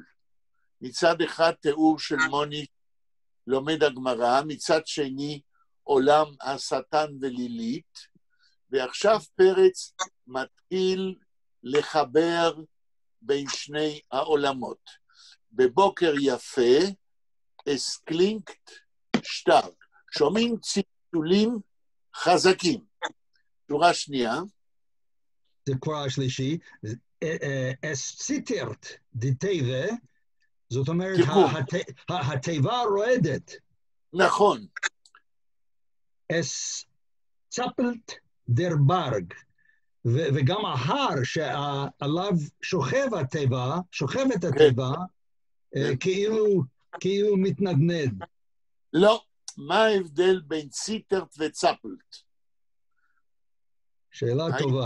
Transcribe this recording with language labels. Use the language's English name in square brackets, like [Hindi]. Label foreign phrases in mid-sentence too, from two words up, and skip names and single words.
[Hebrew] מצד אחד תיאור של מוני לומד הגמרא, מצד שני עולם השטן ולילית, ועכשיו פרץ מתחיל לחבר בין שני העולמות. בבוקר יפה, [Yiddish] es klingt stark. [Hebrew] שומעים צלצולים חזקים. שורה שנייה. זה כבר השלישי. [Yiddish] es zittert die Teve, [Hebrew] זאת אומרת, התיבה רועדת. נכון. [Yiddish] es zappelt der Berg. [Hebrew] וגם ההר שעליו שוכבת התיבה, כאילו מתנדנד. לא, מה ההבדל בין ציטרט וצפלט? שאלה טובה.